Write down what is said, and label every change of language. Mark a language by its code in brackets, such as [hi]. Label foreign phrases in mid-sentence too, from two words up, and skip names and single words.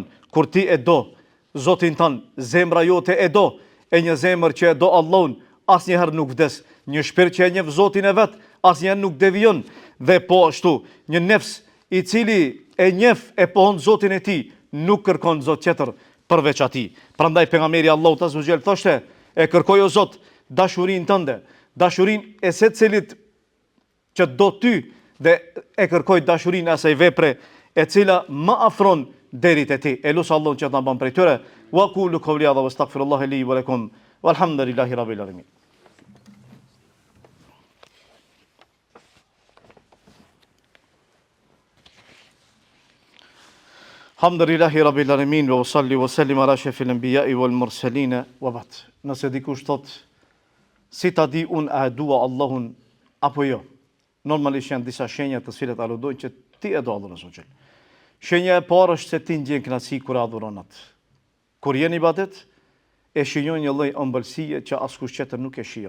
[sq] Kur ti e do Zotin tënd, zemra jote e do, e një zemër që e do Allahun asnjëherë nuk vdes, një shpirt që e njeh Zotin e vet asnjëherë nuk devijon, dhe po ashtu një nefs i cili e njeh e pohon Zotin e tij nuk kërkon Zot tjetër përveç atij. Prandaj pejgamberi Allahut [ar] عز وجل [sq] thoshte: e kërkoj o Zot dashurinë tënde, dashurinë e secilit që do ty, dhe e kërkoj dashurinë asaj vepre e cila më afron deri te ti. E lut Allahun që të na bën prej tyre. [ar] وأقول قولي هذا وأستغفر الله لي ولكم والحمد لله رب العالمين. الحمد لله رب العالمين وصل وسلم على أشرف الأنبياء والمرسلين وبعد. [sq] Nëse dikush thot si ta di unë a e dua Allahun apo jo. Normalisht janë disa shenja të cilat aludojnë që ti e do Allahun [ar] عز وجل. [sq] Shenja e parë është se ti ndjen kënaqësi kur adhuron atë. Kur je në ibadet, e shijon një lloj ëmbëlsie që askush tjetër nuk e shijon.